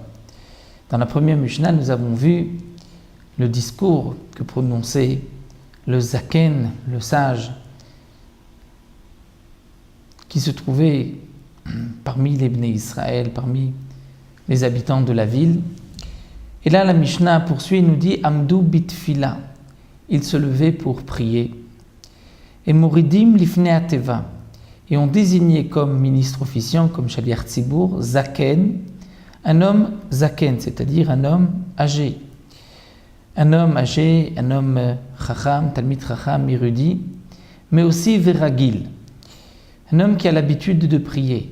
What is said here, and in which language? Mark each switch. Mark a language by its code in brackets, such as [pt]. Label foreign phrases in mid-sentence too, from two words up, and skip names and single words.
[fr] Dans la première Mishnah, nous avons vu le discours que prononçait le Zaken, le sage, qui se trouvait parmi les [he] בני ישראל, [fr] parmi les habitants de la ville. Et là, la Mishnah poursuit et nous dit « [he] עמדו בתפילה [fr] » ils se levaient pour prier. Et « [he] מורידים לפני התיבה [fr] » et on désignait comme ministre officiant, comme [he] שליח ציבור, [fr] Zaken, un homme Zaken, c'est-à-dire un homme âgé. Un homme âgé, un homme [he] חכם תלמיד חכם, [fr] érudit, mais aussi Veragil. Un homme qui a l'habitude de prier.